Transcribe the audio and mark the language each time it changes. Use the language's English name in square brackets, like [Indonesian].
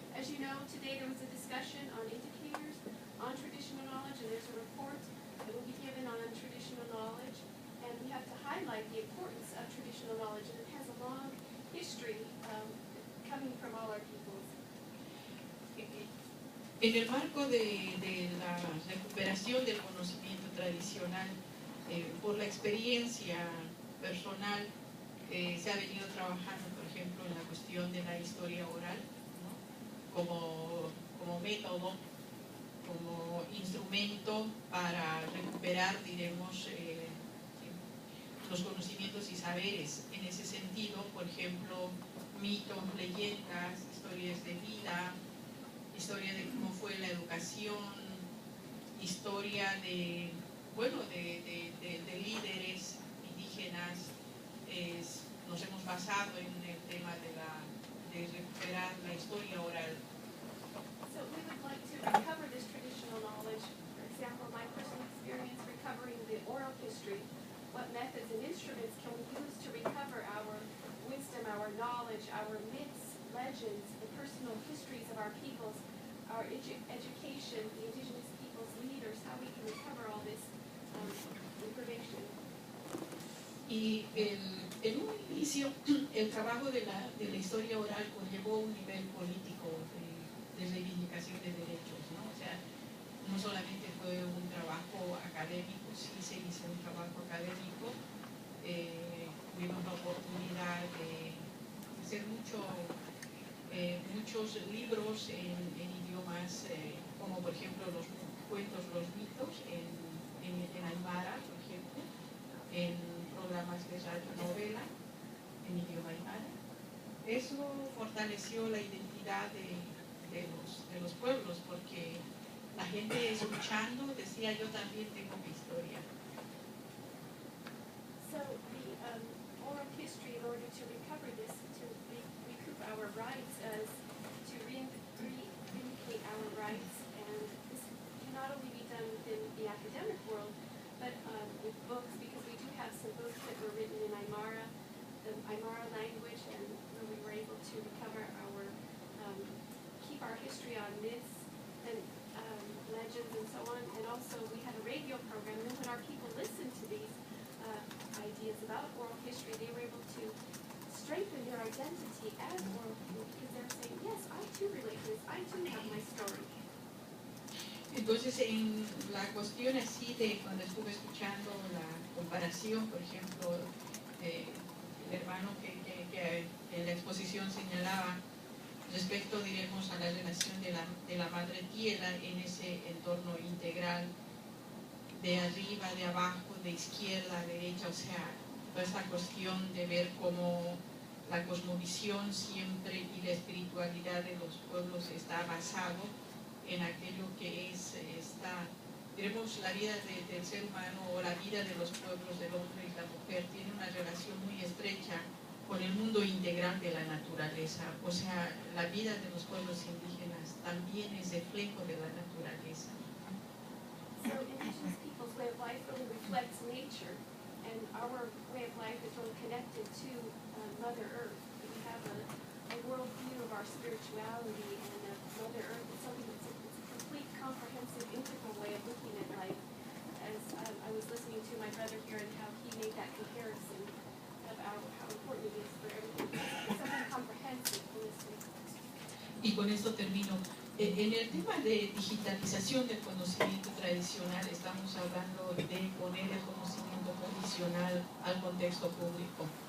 [English] As you know, today there was a discussion on indicators on traditional knowledge, and there's a report that will be given on traditional knowledge, and we have to highlight the importance of traditional knowledge, and it has a long history coming from all our peoples. [Spanish] En el marco de la recuperación del conocimiento tradicional, por la experiencia personal, se ha venido trabajando, por ejemplo, en la cuestión de la historia oral, ¿no? como método, como instrumento para recuperar, diremos, los conocimientos y saberes. En ese sentido, por ejemplo, mitos, leyendas, historias de vida, historia de cómo fue la educación, historia de, bueno, de líderes indígenas. Nos hemos basado en el tema de recuperar la historia oral. [English] So we would like to recover this traditional knowledge. For example, my personal experience recovering the oral history. What methods and instruments can we use to recover our wisdom, our knowledge, our myths, legends, the personal histories of our peoples, our education, the indigenous peoples' leaders, how we can recover all this information. [Spanish] Y en un inicio, el trabajo de la historia oral conllevó un nivel político de reivindicación de derechos, ¿no? O sea, no solamente fue un trabajo académico, sí se hizo un trabajo académico, tuvimos la oportunidad de hacer muchos libros en idiomas como por ejemplo los cuentos, los mitos en Aymara, por ejemplo, en programas de radionovela en idioma aymara. Eso fortaleció la identidad de los pueblos, porque la gente escuchando decía, yo también tengo mi historia. [English] So the oral history, in order to recover this, to recoup our rights, to vindicate our rights, and this can not only be done within the academic world, but with books, because we do have some books that were written in Aymara, the Aymara language, and where we were able to recover our, keep our history on myths and legends and so on. And also we had a radio program, and when our people listened to these ideas about oral history, they were able to strengthen their identity as oral people, because they were saying, yes, I too relate to this, I too have my story. [Spanish] Entonces, en la cuestión así de cuando estuve escuchando la comparación, por ejemplo, el hermano que en la exposición señalaba respecto, diremos, a la relación de la madre tierra en ese entorno integral, de arriba, de abajo, de izquierda, derecha, o sea, toda esta cuestión de ver cómo la cosmovisión siempre y la espiritualidad de los pueblos está basado en aquello que es diremos, la vida del ser humano o la vida de los pueblos, del hombre y la mujer, tiene una relación muy estrecha con el mundo integral de la naturaleza. O sea, la vida de los pueblos indígenas también es reflejo de la naturaleza. [English] So indigenous people's way of life really reflects nature, and our way of life is really connected to Mother Earth. We have a world view of our spirituality, and Mother Earth is something that's a complete, comprehensive, integral way of looking at life. As I was listening to my brother here and how he made that comparison of how important it is for everything. It's something comprehensive, holistic. [Spanish] Y con esto termino. En el tema de digitalización del conocimiento tradicional estamos hablando de poner el conocimiento tradicional al contexto público.